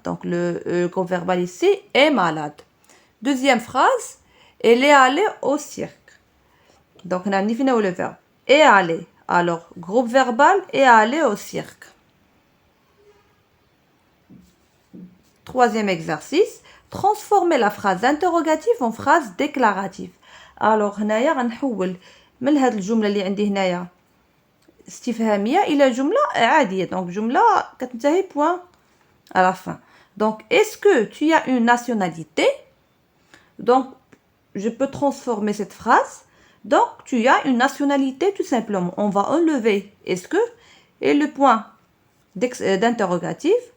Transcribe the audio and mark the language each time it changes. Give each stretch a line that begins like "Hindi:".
French: Donc, le groupe verbal ici est malade. Deuxième phrase, elle est allée au cirque. Donc, on a défini le verbe est allée. Alors, groupe verbal est allé au cirque. Troisième exercice, transformer la phrase interrogative en phrase déclarative. Alors,
Arabic: هنايا غنحول من هاد الجملة اللي عندي هنايا استفهامية إلى جملة عادية.
French: Donc,
Arabic: جملة كتنتهي
French: point à la fin. Donc, est-ce que tu as une nationalité? Donc, je peux transformer cette phrase. Donc, tu as une nationalité tout simplement. On va enlever est-ce que et le point d'interrogative.